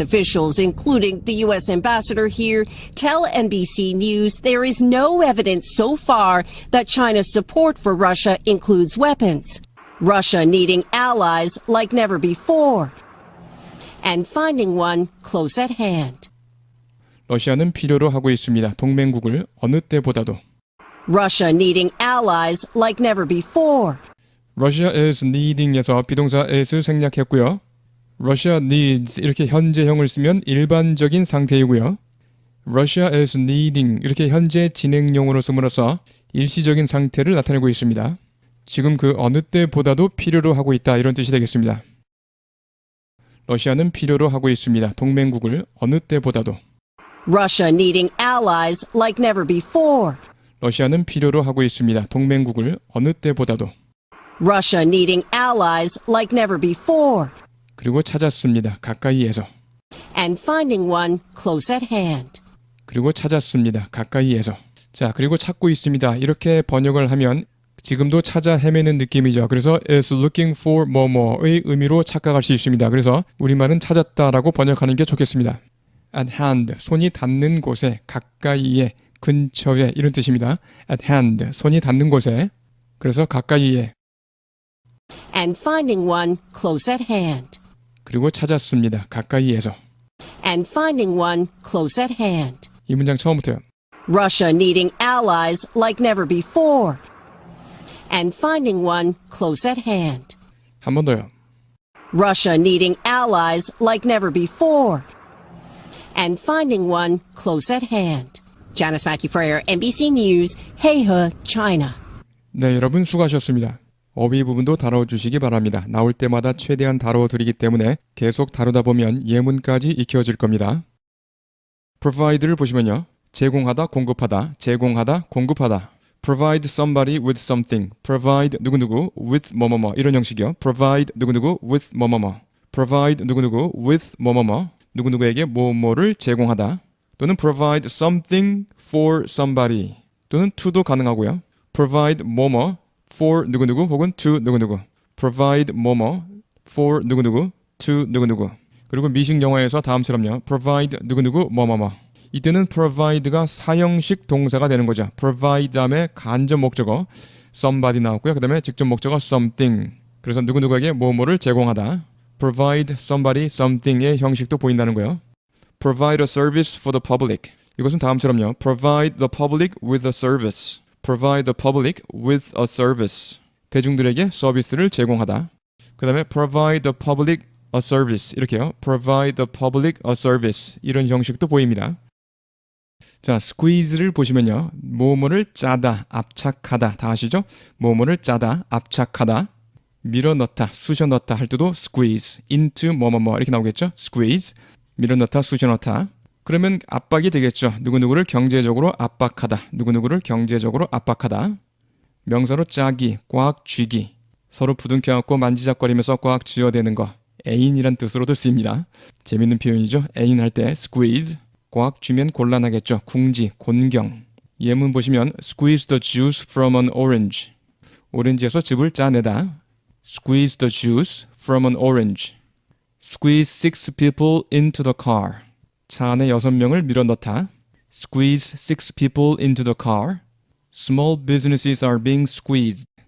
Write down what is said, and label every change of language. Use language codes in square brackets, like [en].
[en] officials, including the U.S. ambassador here, tell NBC News there is no evidence so far that China's support for Russia includes weapons. Russia needing allies like never before, and finding one close at hand. [ko] 러시아는 필요로 하고 있습니다. 동맹국을 어느 때보다도. [en] Russia needing allies like never before. Russia is needing [ko] 에서 비동사 is를 생략했고요. [en] Russia needs [ko] 이렇게 현재형을 쓰면 일반적인 상태이고요. [en] Russia is needing [ko] 이렇게 현재 진행용으로 씀으로써 일시적인 상태를 나타내고 있습니다. 지금 그 어느 때보다도 필요로 하고 있다 이런 뜻이 되겠습니다. 러시아는 필요로 하고 있습니다. 동맹국을 어느 때보다도. [en] Russia needing allies like never before. [ko] 러시아는 필요로 하고 있습니다. 동맹국을 어느 때보다도. [en] Russia needing allies like never before. [ko] 그리고 찾았습니다. 가까이에서. [en] And finding one close at hand. [ko] 그리고 찾았습니다. 가까이에서. 자, 그리고 찾고 있습니다. 이렇게 번역을 하면 지금도 찾아 헤매는 느낌이죠. 그래서 [en] is looking for [ko] 뭐뭐의 의미로 착각할 수 있습니다. 그래서 우리말은 찾았다라고 번역하는 게 좋겠습니다. [en] At hand, [ko] 손이 닿는 곳에, 가까이에, 근처에 이런 뜻입니다. [en] At hand, [ko] 손이 닿는 곳에, 그래서 가까이에. [en] And finding one close at hand. [ko] 그리고 찾았습니다. 가까이에서. [en] And finding one close at hand. [ko] 이 문장 처음부터요. [en] Russia needing allies like never before and finding one close at hand. [ko] 한 번 더요. [en] Russia needing allies like never before and finding one close at hand. Janice Mackey Frayer, NBC News, Heihe, China. [ko] 네, 여러분 수고하셨습니다. 어휘 부분도 다뤄주시기 바랍니다. 나올 때마다 최대한 다뤄드리기 때문에 계속 다루다 보면 예문까지 익혀질 겁니다. provide를 보시면요. 제공하다, 공급하다, 제공하다, 공급하다. [en] provide somebody with something. [ko] provide 누구누구 with 뭐뭐뭐 이런 형식이요. provide 누구누구 with 뭐뭐뭐. provide 누구누구 with 뭐뭐뭐. 누구누구에게 뭐뭐를 제공하다. [en] 또는 provide something for somebody. [ko] 또는 to도 가능하고요. provide 뭐뭐 for 누구누구 혹은 to 누구누구. provide 뭐뭐 for 누구누구 to 누구누구. 그리고 미식 영어에서 다음처럼요. provide 누구누구 뭐뭐뭐. 이때는 provide가 사형식 동사가 되는 거죠. provide 다음에 간접 목적어 somebody 나왔고요. 그 다음에 직접 목적어 something. 그래서 누구누구에게 뭐뭐를 제공하다. [en] provide somebody something [ko] 의 형식도 보인다는 거예요. [en] provide a service for the public. [ko] 이것은 다음처럼요. [en] provide the public with a service. provide the public with a service. [ko] 대중들에게 서비스를 제공하다. 그 다음에 [en] provide the public a service. [ko] 이렇게요. [en] provide the public a service. [ko] 이런 형식도 보입니다. 자, squeeze를 보시면요. 뭐뭐를 짜다, 압착하다. 다 아시죠? 뭐뭐를 짜다, 압착하다. 밀어넣다, 쑤셔넣다 할 때도 squeeze, into 뭐뭐뭐 이렇게 나오겠죠? squeeze, 밀어넣다, 쑤셔넣다. 그러면 압박이 되겠죠. 누구누구를 경제적으로 압박하다. 누구누구를 경제적으로 압박하다. 명사로 짜기, 꽉 쥐기. 서로 부둥켜안고 만지작거리면서 꽉 쥐어대는 거. 애인이란 뜻으로도 쓰입니다. 재밌는 표현이죠. 애인 할 때 squeeze. 꽉 쥐면 곤란하겠죠. 궁지, 곤경. 예문 보시면 [en] squeeze the juice from an orange. [ko] 오렌지에서 즙을 짜내다. [en] squeeze the juice from an orange. squeeze 6 people into the car. [ko] 차 안에 6명을 밀어넣다. [en] squeeze 6 people into the car. small businesses are being squeezed.